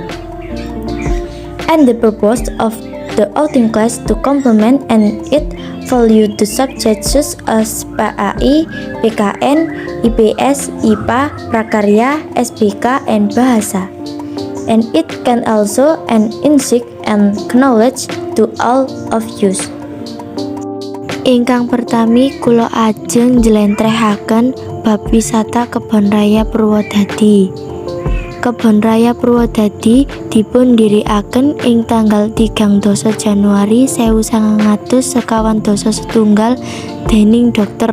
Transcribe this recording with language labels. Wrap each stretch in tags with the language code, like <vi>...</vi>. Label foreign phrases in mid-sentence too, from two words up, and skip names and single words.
<en>And the purpose of the outing class to complement and it value the subjects such as PAI, PKN, IPS, IPA, Prakarya, SBK, and Bahasa. And it can also an insight and knowledge to all of you.</en> <jv>Ingkang pertami kula ajeng njlentrehaken bab wisata Kebon Raya Purwodadi. Kebon Raya Purwodadi dipun diriaken ing tanggal 13 Januari 1951 dening Dr.</jv>